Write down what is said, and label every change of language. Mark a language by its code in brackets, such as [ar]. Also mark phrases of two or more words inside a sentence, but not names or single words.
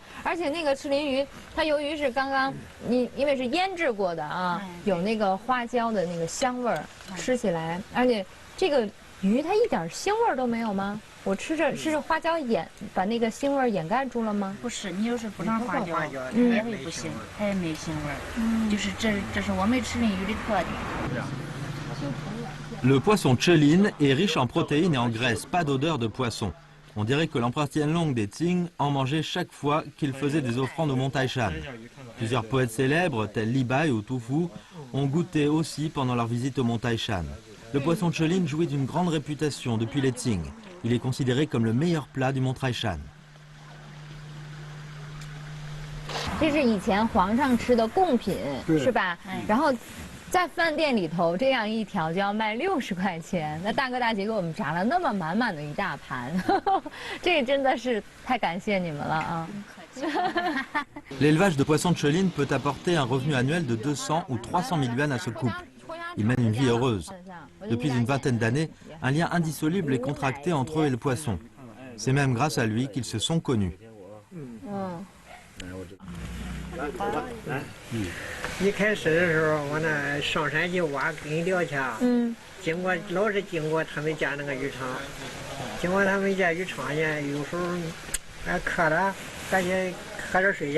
[zh] 而且那个赤鳞鱼，它由于是刚刚因为是腌制过的有那个花椒的那个香味儿，吃起来，而且这个鱼它一点腥味都没有吗？我吃着是花椒把那个腥味掩盖住了吗？不是，你要是不上花椒，也会不行，它也没腥味。就是这是我们赤鳞鱼的特点。 [fr] Le poisson chéline est riche en protéines et en graisse, pas d'odeur de poisson. On dirait que l'empereur Tianlong des Qing en mangeait chaque fois qu'il faisait des offrandes au mont Taishan. Plusieurs poètes célèbres, tels Li Bai ou Tu Fu, ont goûté aussi pendant leur visite au mont Taishan. Le poisson Chelin jouit d'une grande réputation depuis les Qing. Il est considéré comme le meilleur plat du Mont Taishan. [zh] 这是以前皇上吃的贡品，是吧？然后在饭店里头这样一条就要卖60块钱。那大哥大姐给我们炸了那么满满的一大盘，这真的是太感谢你们了啊！ [fr] L'élevage de poissons Chelin peut apporter un revenu annuel de 200 ou 300 000 yuan à ce couple. Ils mènent une vie heureuse. Depuis une vingtaine d'années, un lien indissoluble est contracté entre eux et le poisson. C'est même grâce à lui qu'ils se sont connus. [zh] 一开始的时候，我那上山去挖根钓去，老是经过他们家那个渔场，经过他们家渔场去，有时候还渴了，赶紧喝点水去。